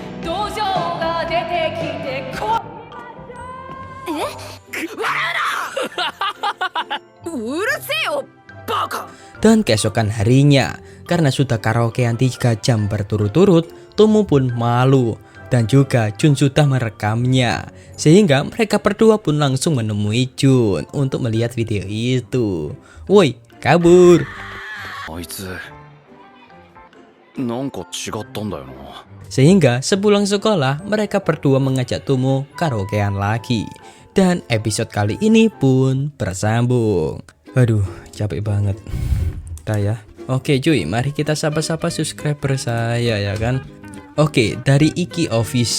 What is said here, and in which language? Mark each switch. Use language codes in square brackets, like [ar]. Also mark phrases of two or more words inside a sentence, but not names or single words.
[id] Dan keesokan harinya, karena sudah karaokean 3 jam berturut-turut, Tomo pun malu. Dan juga Jun sudah merekamnya. Sehingga mereka berdua pun langsung menemui Jun untuk melihat video itu. Woi, kabur. [ja] あいつなんか違ったんだよな。 [id] Sehingga sepulang sekolah, mereka berdua mengajak Tomo karaokean lagi. Dan episode kali ini pun bersambung. Aduh, capek banget. Dah ya. Oke cuy, mari kita sapa-sapa subscriber saya ya kan. Oke, dari Iki Office.